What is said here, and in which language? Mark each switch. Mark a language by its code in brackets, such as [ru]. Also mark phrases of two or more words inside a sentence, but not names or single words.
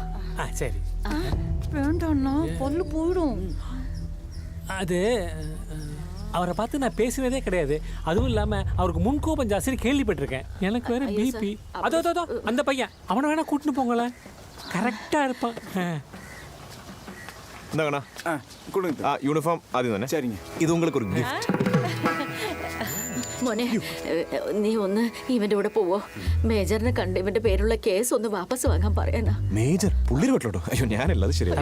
[ta] சரி. வேண்டாம்னா பொல்லு போயிடும். அது அவரை பார்த்து நான் பேசினதே கிடையாது. அதுவும் இல்லாமல் அவருக்கு முன்கோபம் ஜாஸ்தி கேள்விப்பட்டிருக்கேன். எனக்கு வேற பிபி. அதோ அதோ அந்த பையன், அவனை வேணா கூட்டின்னு போங்களேன், கரெக்டாக இருப்பான். [ml] എന്താ [ta] கொடுங்க. [ml] യൂണിഫോം ആദ്യം തന്നെ. [ta] சரிங்க. [ml] ഇത് உங்களுக்கு ഒരു ഗിഫ്റ്റ്. മോനെ, നീ ഒന്ന് ഇവന്റെ കൂടെ പോവോ? മേജറിനെ കണ്ട് ഇവന്റെ പേരുള്ള കേസ് ഒന്ന് വാപ്പസ് വാങ്ങാൻ പറയാനാ. മേജർ പുള്ളിയുടെ വീട്ടിലോട്ടോ? അയ്യോ ഞാനല്ല, അത് ശരി.